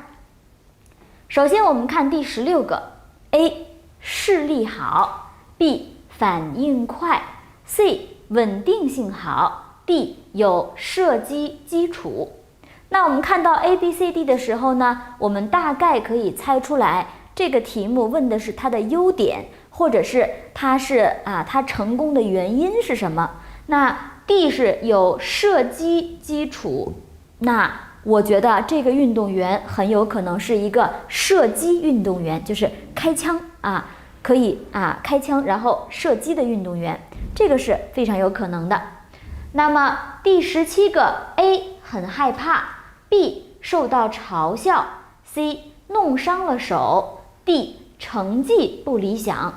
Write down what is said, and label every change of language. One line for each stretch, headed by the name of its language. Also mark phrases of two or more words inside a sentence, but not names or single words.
Chinese: 首先我們看第16個 A 視力好， B 反應快， C 穩定性好， D 有射擊基礎。那我們看到 ABCD 的時候呢，我們大概可以猜出來這個題目問的是它的優點，或者是它成功的原因是什麼。那 D 是有射擊基礎，那我覺得這個運動員很有可能是一個射擊運動員，就是開槍可以開槍然後射擊的運動員，這個是非常有可能的。那麼第17個 A 很害怕， B 受到嘲笑， C 弄傷了手， D 成績不理想。